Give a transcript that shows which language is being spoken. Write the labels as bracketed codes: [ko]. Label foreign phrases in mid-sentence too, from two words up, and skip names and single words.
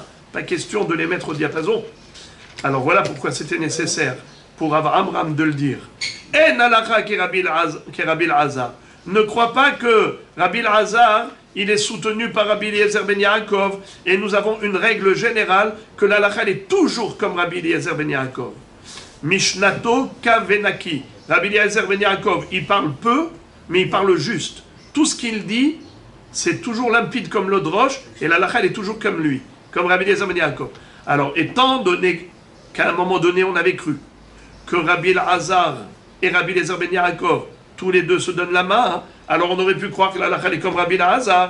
[fr] Pas question de les mettre au diapason. Alors voilà pourquoi c'était nécessaire pour Rav Amram de le dire. [he] אין הלכה כרבי אלעזר. [fr] Ne crois pas que Rabbi Elazar, il est soutenu par Rabbi Eliezer ben Yaakov, et nous avons une règle générale que la halacha est toujours comme Rabbi Eliezer ben Yaakov. [he] משנתו קב ונקי. רבי אליעזר בן יעקב, [fr] il parle peu, mais il parle juste. Tout ce qu'il dit, c'est toujours limpide comme l'eau de roche, et la halacha est toujours comme lui, comme Rabbi Eliezer ben Yaakov. Alors, étant donné qu'à un moment donné, on avait cru que Rabbi Elazar et Rabbi Eliezer ben Yaakov, tous les deux se donnent la main, hein, alors on aurait pu croire que la halacha est comme Rabbi Elazar.